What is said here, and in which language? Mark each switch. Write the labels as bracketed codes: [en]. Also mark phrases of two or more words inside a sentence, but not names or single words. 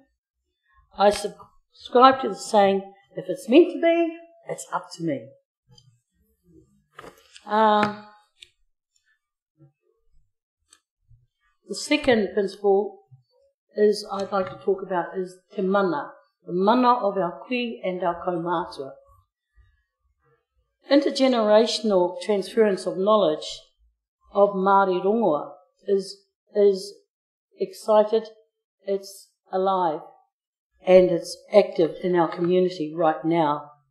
[en] I subscribe to the saying, if it's meant to be, it's up to me. The second principle I'd like to talk about is [mi] te mana, [en] the mana of our kui and our kaumātua. Intergenerational transference of knowledge of Māori rongoa is excited, it's alive, and it's active in our community right now.